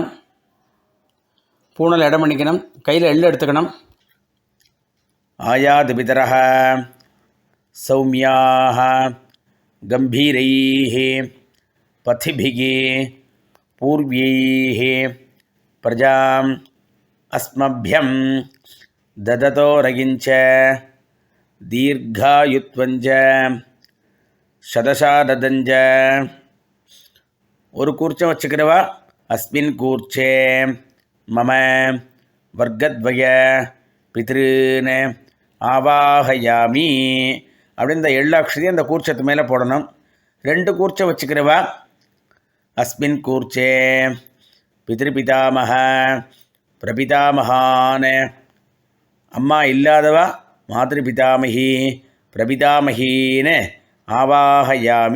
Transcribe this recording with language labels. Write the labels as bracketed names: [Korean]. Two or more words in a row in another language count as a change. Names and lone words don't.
[Tamil] பூணல் இடம் பண்ணிக்கணும், கையில் எள்ளு எடுத்துக்கணும். [Sanskrit] आयातु पितरः सौम्याः गम्भीरैः पथिभिः पूर्व्यैः प्रजाम् அஸ்மभ्यं ददतो रगिञ्च दीर्घायुत्वञ्च शतशारदञ्च. [Tamil] ஒரு கூர்ச்சம் வச்சுக்கிறவா [Sanskrit] अस्मिन् कूर्चे मम वर्गद्वय पितॄन् आवाहयामि [Tamil] அப்படின்னு இந்த எள்ளாட்சதி அந்த கூர்ச்சத்து மேலே போடணும். 2 கூர்ச்சம் வச்சுக்கிறவா [Sanskrit] अस्मिन् कूर्चे पितृपितामह प्रपितामहान्, [Tamil] அம்மா இல்லாதவா [Sanskrit] मातृपितामही प्रपितामहीन्नु आवाहयामि.